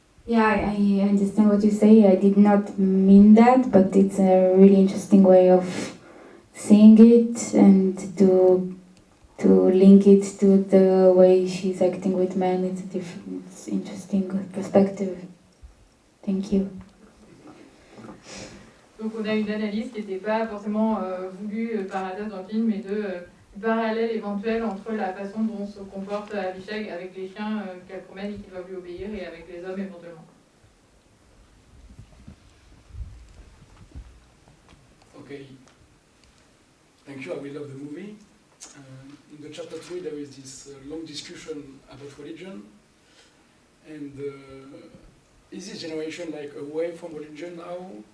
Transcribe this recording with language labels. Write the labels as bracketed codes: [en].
[en] Yeah, I understand what you say. I did not mean that, but it's a really interesting way of seeing it, and to link it to the way she's acting with men. It's interesting perspective. Thank you. [fr] Donc on a une analyse qui n'était pas forcément voulue par Hadas dans le film, mais du parallèle éventuel entre la façon dont se comporte Avishag avec les chiens qu'elle promène et qui doivent lui obéir, et avec les hommes éventuellement. [en] Okay, thank you. I will love the movie. In the chapter 3, there is this long discussion about religion, and is this generation like away from religion now?